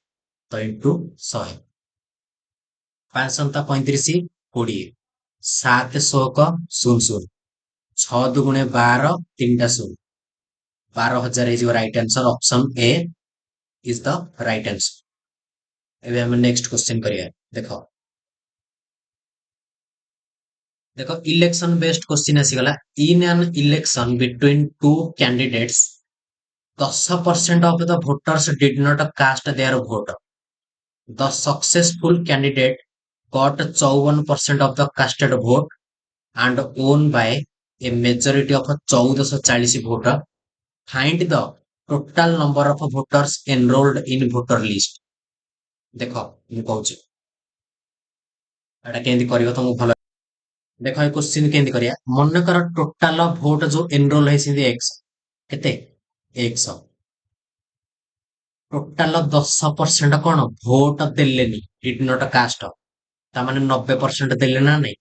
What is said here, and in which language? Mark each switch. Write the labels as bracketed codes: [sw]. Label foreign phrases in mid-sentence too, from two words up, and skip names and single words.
[or] ତ ଇଣ୍ଟୁ 100। 5 35 20, 7 ଶୋକ 00, 6 ଦୁଗୁଣେ 12, 3ଟା ଶୂନ, 12,000 ହେଇଯିବ [en] right answer. option A is the right answer. [or] ଏବେ ଆମେ [en] next question [or] କରିବା। ଦେଖ ଦେଖ [en] election based question [or] ଆସିଗଲା। [en] In an election between two candidates, 10% of the voters did not cast their vote. The successful candidate got 54% of the casted vote and won by a majority of 1440 vote. Find the total number of voters enrolled in voter list. [or] ଦେଖ ମୁଁ କହୁଛି ଏଟା କେମିତି କରିବ ତମକୁ ଭଲ। ଦେଖ ଏ କ୍ୱେଶ୍ଚିନ୍ କେମିତି କରିବା। ମନେକର [en] total vote [or] ଯୋଉ ଏନରୋଲ ହେଇଛନ୍ତି ଏକ୍ସ, କେତେ? 100। ଟୋଟାଲ 10% କଣ ଭୋଟ ଦେଲେନି, [en] did not cast, [or] ତାମାନେ 90% ଦେଲେ ନା ନାଇଁ?